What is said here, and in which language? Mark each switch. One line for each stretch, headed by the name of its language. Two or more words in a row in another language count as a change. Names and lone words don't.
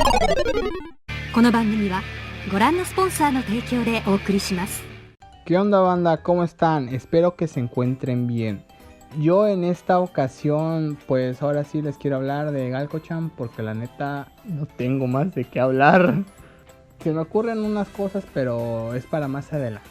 Japanese: この番組はご覧のスポンサーの提供でお送りします。
Spanish: ¿Qué onda, banda? ¿Cómo están? Espero que se encuentren bien. Yo en esta ocasión, pues ahora sí les quiero hablar de Galco-chan porque la neta no tengo más de qué hablar. Se me ocurren unas cosas, pero es para más adelante.